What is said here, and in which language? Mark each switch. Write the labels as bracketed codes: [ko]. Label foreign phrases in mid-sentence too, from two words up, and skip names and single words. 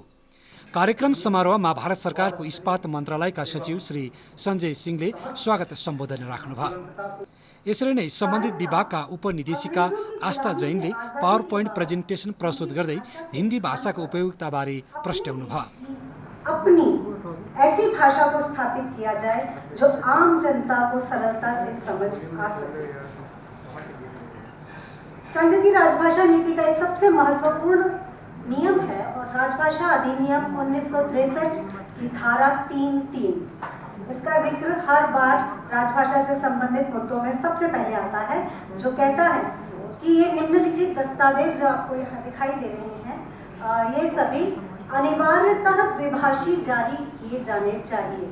[ne] कार्यक्रम समारोहमा भारत सरकारको इस्पात मन्त्रालयका सचिव श्री सञ्जय सिंहले स्वागत सम्बोधन राख्नुभयो। यसरी नै सम्बन्धित विभागका उपनिदेशिका आस्था जैनले [en] power point presentation [ne] प्रस्तुत गर्दै हिन्दी भाषाको उपयोगिताबारे प्रस्ट्याउनुभयो। [hi] अपनी ऐसी भाषा को स्थापित किया जाए जो आम जनता को सरलता से समझ आ सके। संघ की राजभाषा नीति का एक सबसे महत्वपूर्ण नियम है और राजभाषा अधिनियम 1963 की धारा 3(3) इसका जिक्र हर बार राजभाषा से संबंधित मुद्दों में सबसे पहले आता है, जो कहता है कि ये निम्नलिखित दस्तावेज जो आपको यहाँ दिखाई दे रहे हैं, ये सभी अनिवार्यतः द्विभाषी जारी किए जाने चाहिए।